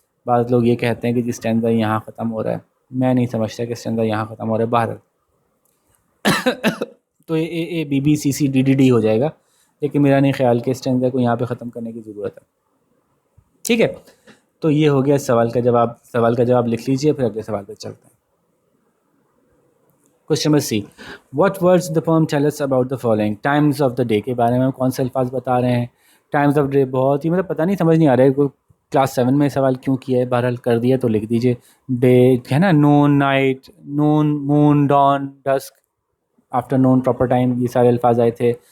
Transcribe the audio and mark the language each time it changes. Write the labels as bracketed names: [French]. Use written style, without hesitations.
[Urdu] بعض لوگ یہ کہتے ہیں کہ جی اسٹینزا یہاں ختم ہو رہا ہے. میں نہیں سمجھتا کہ اسٹینزا یہاں ختم ہو رہا ہے باہر. تو اے بی سی ڈی ہو جائے گا, لیکن میرا نہیں خیال کہ اسٹینزا کو یہاں پہ ختم کرنے کی ضرورت ہے. ٹھیک ہے, تو یہ ہو گیا سوال کا جواب. سوال کا جواب لکھ لیجئے, پھر اگلے سوال پہ چلتے ہیں. [English] Question number C, what words the poem tell us about the following. [Urdu] Times of the day کے بارے میں کون سے الفاظ بتا رہے ہیں. ٹائمز آف ڈے بہت ہی پتہ نہیں, سمجھ نہیں آ رہا ہے کلاس 7 میں سوال کیوں کیا ہے. بہرحال کر دیا تو لکھ دیجئے. ڈے ہے نا, [English] noon night, noon moon dawn dusk, afternoon proper time, [Urdu] یہ سارے الفاظ آئے تھے.